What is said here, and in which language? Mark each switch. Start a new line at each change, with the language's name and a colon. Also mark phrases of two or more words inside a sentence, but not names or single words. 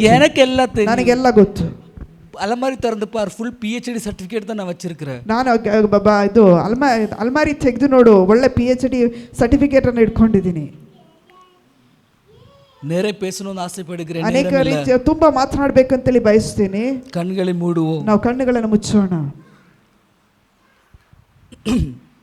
Tamil: எனக்கு எல்லாம் தெரியும்.
Kannada: ನನಗೆಲ್ಲ ಗೊತ್ತು.
Tamil: அலமாரி திறந்து பார்,
English: full PhD certificate
Tamil: தான் நான் வச்சிருக்கிறேன்.
Kannada: ನಾನು ಇದು ಅಲ್ಮಾರಿ ತೆಗೆದು ನೋಡು, ಒಳ್ಳೆ
English: PhD certificate
Kannada: ಅನ್ನು ಇಟ್ಕೊಂಡಿದ್ದೀನಿ.
Tamil: நிறைய பேசணும்னு ஆசைப்படுகிறேன்.
Kannada: ಅನೇಕ ರೀತಿಯ ತುಂಬಾ ಮಾತನಾಡಬೇಕಂತೇಳಿ ಬಯಸ್ತೀನಿ.
Tamil: கண்களை மூடுவோம்.
Kannada: ನಾವು ಕಣ್ಣುಗಳನ್ನು ಮುಚ್ಚೋಣ.